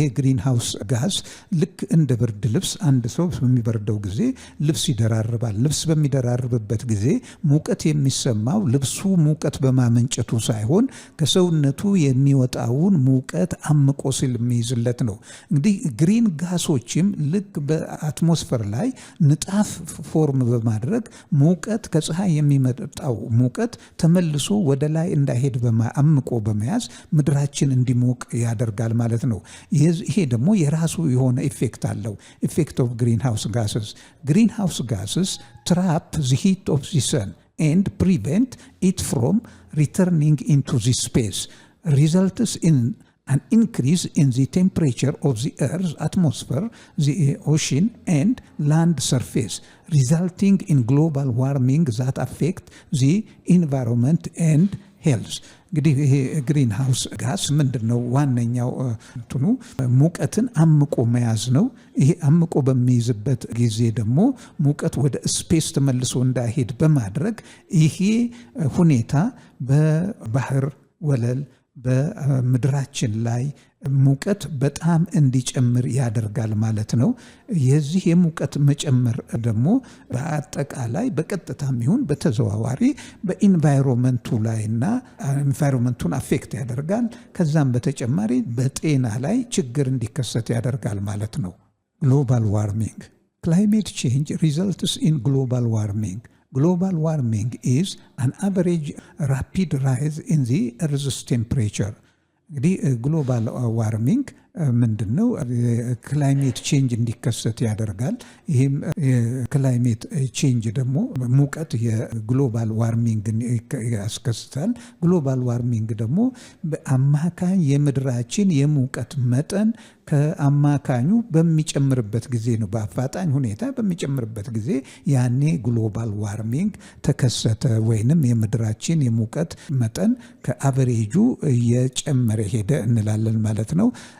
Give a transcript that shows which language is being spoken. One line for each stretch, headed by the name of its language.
Amharic: ይሄ ግሪን ሃውስ ጋዝ ልክ እንደ ብርድ ልብስ አንድ ሰው በሚበርደው ጊዜ ልብስ ይደራርባል። ልብስ በሚደራርብበት ጊዜ ሙቀት የሚሰማው ልብሱ ሙቀት በማመንጨቱ ሳይሆን ከሰውነቱ የሚወጣውን ሙቀት አምቆ ስለሚይዝለት ነው። እንግዲህ ግሪን ጋሶችም ልክ በአትሞስፌር ላይ ንጣፍ ፎርም በማድረግ ሙቀት ከፀሐይ የሚመጣው ሙቀት ተመልሶ ወደ ላይ እንዳይሄድ አምቆ በመያዝ ምድራችን እንዲሞቅ ያደርጋል ማለት ነው። ይሄ ደግሞ የራሱ የሆነ ኢፌክት አለው።
English: ኢፌክት ኦፍ ግሪን ሃውስ ጋስስ። ግሪን ሃውስ ጋስስ ትራፕ ዘ ሂት ኦፍ ዘ ሰን and prevent it from returning into the space results in an increase in the temperature of the Earth's atmosphere, the ocean, and land surface, resulting in global warming that affect the environment and health.
Amharic: እንግዲህ ይሄ ግሪን ሃውስ ጋስ ምንድን ነው? ዋነኛው እንትኑ ሙቀትን አምቆ መያዝ ነው። ይሄ አምቆ በሚይዝበት ጊዜ ደግሞ ሙቀት ወደ ስፔስ ተመልሶ እንዳይሄድ በማድረግ ይሄ ሁኔታ በባህር ወለል በምድራችን ላይ ሙቀት በጣም እንዲጨምር ያደርጋል ማለት ነው። የዚህ የሙቀት መጨመር ደግሞ በአጠቃላይ በቀጥታም ይሁን በተዘዋዋሪ በኢንቫይሮንመንቱ ላይና ኢንቫይሮንመንቱን አፌክት ያደርጋል። ከዛም በተጨማሪ በጤና ላይ ችግር እንዲከሰት ያደርጋል ማለት ነው።
English: ግሎባል ዋርሚንግ climate change results in global warming. Global warming is an average rapid rise in the Earth's temperature.
Amharic: እንግዲህ ግሎባል ዋርሚንግ ምንድን ነው? ክላይሜት ቼንጅ እንዲከሰት ያደርጋል። ይህም የክላይሜት ቼንጅ ደግሞ ሙቀት የግሎባል ዋርሚንግን ያስከስታል። ግሎባል ዋርሚንግ ደግሞ በአማካኝ የምድራችን የሙቀት መጠን ከአማካኙ በሚጨምርበት ጊዜ ነው። በአፋጣኝ ሁኔታ በሚጨምርበት ጊዜ ያኔ ግሎባል ዋርሚንግ ተከሰተ፣ ወይንም የምድራችን የሙቀት መጠን ከአቨሬጁ እየጨመረ ሄደ እንላለን ማለት ነው።